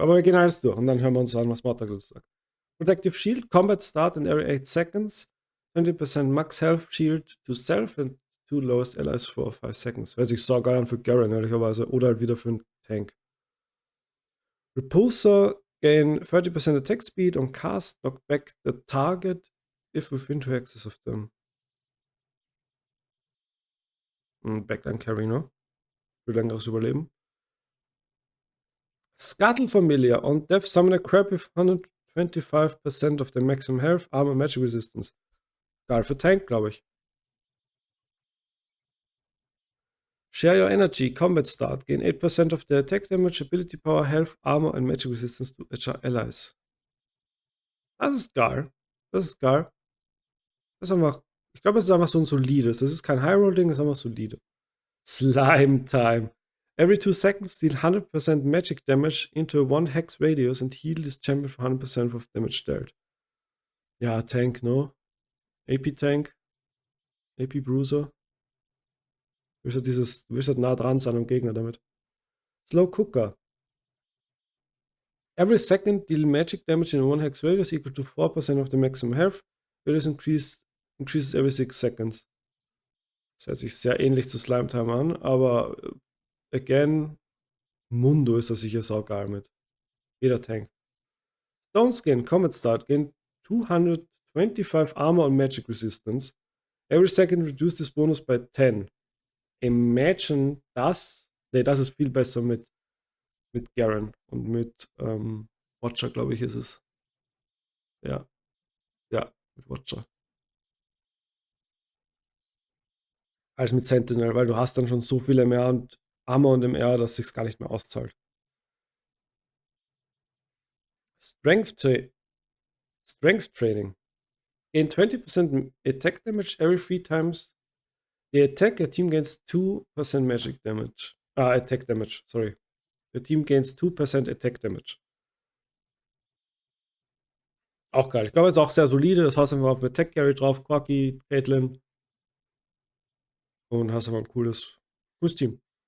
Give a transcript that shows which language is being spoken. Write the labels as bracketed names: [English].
[German] Aber wir gehen alles durch und dann hören wir uns an, was Mortdog dazu sagt. [English] Protective Shield, Combat Start in every 8 seconds. 20% Max Health Shield to Self and 2 lowest allies for 5 seconds. [German] Hört sich so geil an für Garen, ehrlicherweise. Oder halt wieder für einen Tank. [English] Repulsor, gain 30% attack speed on cast, knock back the target if within 2 axes of them. [German] Backline Carry, ne? Für längeres Überleben. [English] Scuttle Familiar. On death, summon a crab with 125% of the maximum health, armor, magic resistance. [German] Geil für Tank, glaube ich. [English] Share your energy. Combat start. Gain 8% of the attack damage, ability power, health, armor and magic resistance to allies. [German] Das ist geil. Das ist geil. Das ist einfach, ich glaube, es ist einfach so ein solides. Das ist kein High-Roll-Ding, das ist einfach solide. [English] Slime Time. Every 2 seconds, deal 100% magic damage into a 1 hex radius and heal this champion for 100% of damage dealt. [German] Ja, Tank, no? AP Tank. AP Bruiser. Du willst halt nah dran sein am Gegner damit. [English] Slow Cooker. Every second, deal magic damage in a 1 hex radius equal to 4% of the maximum health. Radius increases every 6 seconds. [German] Das hört sich sehr ähnlich zu Slime Time an, aber again, Mundo ist da sicher saugeil mit. Jeder Tank. [English] Stone Skin, Combat Start, gain 225 Armor and Magic Resistance. Every second reduce this bonus by 10. [German] Imagine das. Ne, das ist viel besser mit Garen und mit Watcher, glaube ich, ist es. Ja. Ja, mit Watcher. Als mit Sentinel, weil du hast dann schon so viele mehr und Armor und MR, dass sich's gar nicht mehr auszahlt. [English] Strength Training. Gain 20% attack damage every 3 times the attack. A team gains 2% magic damage. Attack damage, sorry. The team gains 2% attack damage. [German] Auch geil. Ich glaube, es ist auch sehr solide. Das hast du einfach auf Attack Carry drauf. Quacky, Caitlyn. Und hast einfach ein cooles Team.